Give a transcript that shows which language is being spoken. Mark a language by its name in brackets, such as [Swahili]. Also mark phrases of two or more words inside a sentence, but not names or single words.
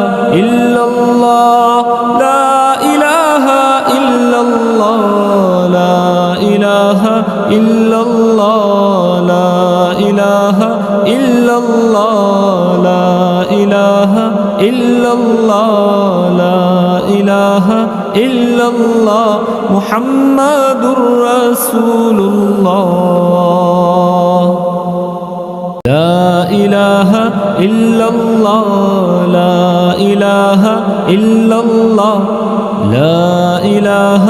[Arabic] إلا الله، لا إله إلا الله، لا إله إلا الله، لا إله إلا الله، لا إله إلا الله، لا إله إله إلا الله محمد رسول الله لا إله إلا الله لا إله إلا الله لا إله